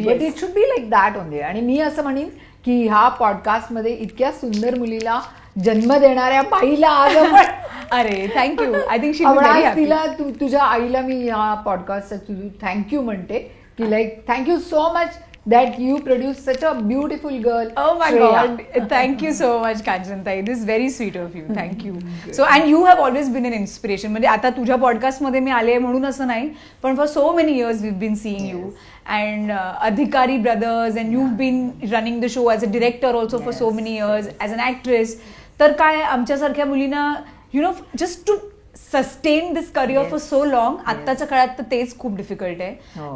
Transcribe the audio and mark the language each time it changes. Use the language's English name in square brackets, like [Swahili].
[English] But it should be like that only. [Marathi] आणि मी असं म्हणेन की ह्या पॉडकास्ट मध्ये इतक्या सुंदर मुलीला जन्म देणाऱ्या बाईला आज आपण [English] अरे thank you. I think [Marathi] तिला तुझ्या आईला मी या पॉडकास्ट थँक्यू म्हणते की like [English] Thank you so much that you produce such a beautiful girl. Oh my God. Thank you so much, Kanchantai. This is very sweet of you. Thank you. So, and you have always been an inspiration. [Marathi] म्हणजे आता तुझ्या podcast मध्ये मी आले म्हणून असं नाही, पण [English] for so many years we've been seeing you. And Adhikari Brothers, and you've been running the show as a director also for so many years, as an actress. [Marathi] तर काय आमच्यासारख्या मुलींना [English] just to sustain this career for so long, [Marathi] आत्ताच्या काळात तर तेच खूप difficult आहे.